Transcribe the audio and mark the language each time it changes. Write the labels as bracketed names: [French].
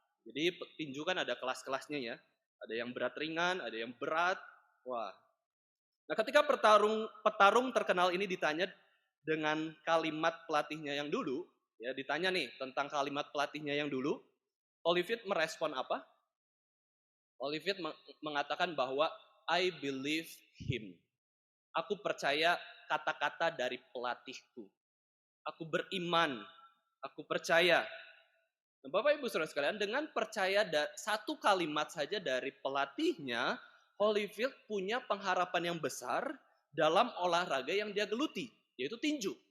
[Indonesian] Jadi petinju kan ada kelas-kelasnya ya. Ada yang berat ringan, ada yang berat. Wah. Nah, ketika petarung terkenal ini ditanya dengan kalimat pelatihnya yang dulu, ya ditanya nih tentang kalimat pelatihnya yang dulu, Holyfield merespon apa? Holyfield mengatakan bahwa [English] I believe him. [Indonesian] Aku percaya kata-kata dari pelatihku. Aku beriman, aku percaya. Nah, Bapak Ibu Saudara sekalian, dengan percaya satu kalimat saja dari pelatihnya, Holyfield punya pengharapan yang besar dalam olahraga yang dia geluti, yaitu tinju.